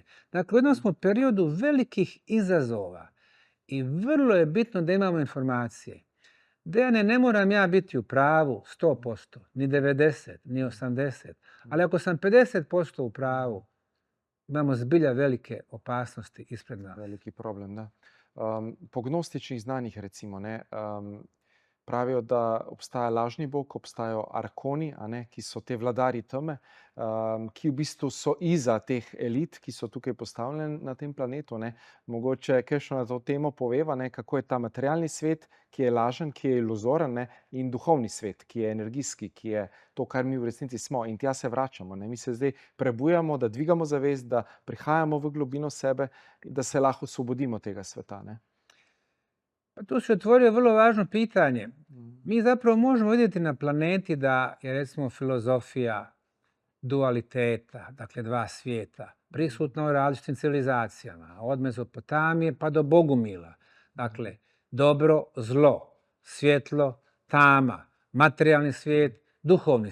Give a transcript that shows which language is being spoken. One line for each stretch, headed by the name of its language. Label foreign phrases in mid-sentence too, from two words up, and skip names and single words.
Bosnian: Dakle, u jednom smo periodu velikih izazova i vrlo je bitno da imamo informacije. Dejane, ne moram ja biti u pravu 100%, ni 90, ni 80, ali ako sam 50% u pravu, imamo zbilja velike opasnosti ispred nas. Veliki problem, da.
Slovenian: Po gnostičnih znanjih, recimo, pravijo, da obstaja lažni bog, obstajajo arkoni, ki so te vladarji teme, ki v bistvu so iza teh elit, ki so tukaj postavljene na tem planetu. Mogoče kakšno na to temo poveva, kako je ta materialni svet, ki je lažen, ki je iluzoren, in duhovni svet, ki je energijski, ki je to, kar mi v resnici smo. In tja se vračamo. Mi se zdaj prebujamo, da dvigamo zavest, da prihajamo v globino sebe, da se lahko osvobodimo tega sveta.
Bosnian: Pa tu se otvorio vrlo važno pitanje. Mi zapravo možemo vidjeti na planeti da je, recimo, filozofija dualiteta, dakle dva svijeta, prisutna u različitim civilizacijama, od Mezopotamije pa do Bogumila. Dakle, dobro, zlo, svjetlo, tama, materijalni svijet, duhovni svijet.